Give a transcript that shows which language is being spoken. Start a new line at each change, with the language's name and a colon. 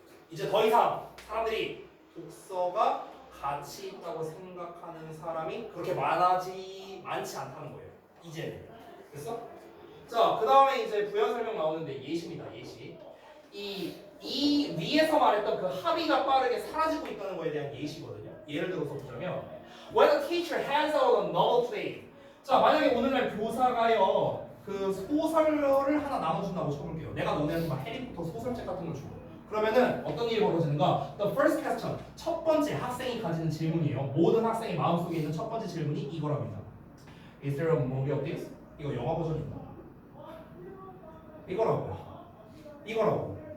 Korean: 이제 더 이상 사람들이 독서가 가치 있다고 생각하는 사람이 그렇게 많지 않다는 거예요. 이제는. 됐어? 자, 그 다음에 이제 부연 설명 나오는데 예시입니다. 예시. 이 위에서 말했던 그 합의가 빠르게 사라지고 있다는 거에 대한 예시거든요. 예를 들어서 보자면
English: When a teacher hands out a novel today.
Korean: 자, 만약에 오늘날 교사가요 그 소설을 하나 나눠준다고 쳐볼게요. 내가 너네한테 막 해리포터 소설책 같은 걸 주고. 그러면은 어떤 일이 벌어지는가?
English: The first question.
Korean: 첫 번째 학생이 가지는 질문이에요. 모든 학생의 마음속에 있는 첫 번째 질문이 이거랍니다.
English: Is there a movie of this?
Korean: 이거 영화 버전이 있나? 이거라고요. 이거라고.